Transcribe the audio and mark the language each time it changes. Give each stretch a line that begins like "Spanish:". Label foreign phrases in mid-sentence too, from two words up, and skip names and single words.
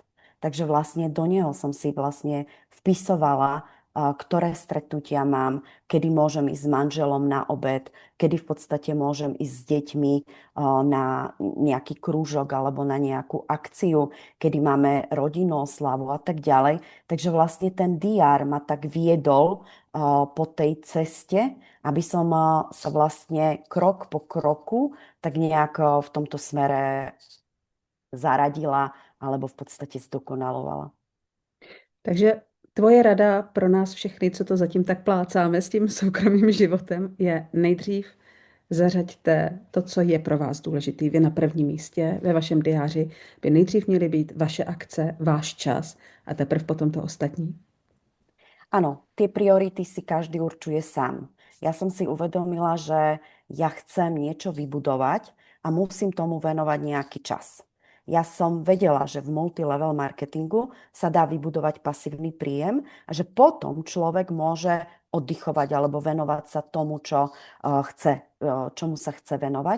Slovak: Takže vlastne do neho som si vlastne vpisovala, ktoré stretnutia mám, kedy môžem ísť s manželom na obed, kedy v podstate môžem ísť s deťmi na nejaký krúžok alebo na nejakú akciu, kedy máme rodinnú oslavu a tak ďalej. Takže vlastne ten diár ma tak viedol po tej ceste, aby som sa vlastne krok po kroku tak nejak v tomto smere zaradila alebo v podstate zdokonalovala.
Czech: Takže tvoje rada pro nás všechny, co to zatím tak plácáme s tím soukromým životem, je nejdřív zařaďte to, co je pro vás důležitý. Vy na prvním místě ve vašem diáři by nejdřív měly být vaše akce, váš čas a teprve potom to ostatní.
Slovak: Áno, tie priority si každý určuje sám. Ja som si uvedomila, že ja chcem niečo vybudovať a musím tomu venovať nejaký čas. Ja som vedela, že v multilevel marketingu sa dá vybudovať pasívny príjem a že potom človek môže oddychovať alebo venovať sa tomu, čomu sa chce venovať.